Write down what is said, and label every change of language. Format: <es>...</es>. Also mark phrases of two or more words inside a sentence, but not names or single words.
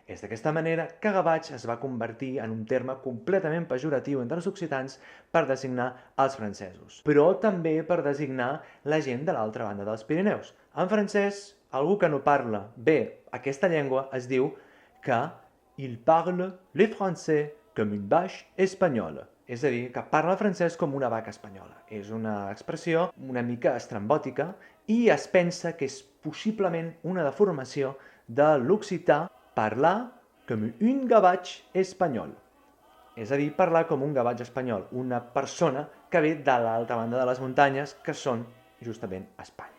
<ca>És d'aquesta manera que gavatx es va convertir en un terme completament pejoratiu entre els occitans per designar els francesos, però també per designar la gent de l'altra banda dels Pirineus. En francès, algú que no parla bé aquesta llengua es diu que</ca> <fr>il parle le français comme une vache espagnole.</fr> <ca>És a dir, que parla francès com una vaca espanyola. És una expressió una mica estrambòtica i es pensa que és possiblement una deformació de l'occità</ca> <oc>parlar comme un gavatx espanyol.</oc> <ca>És a dir, parlar com un gavatx espanyol, una persona que ve de l'altra banda de les muntanyes, que són justament Espanya.</ca>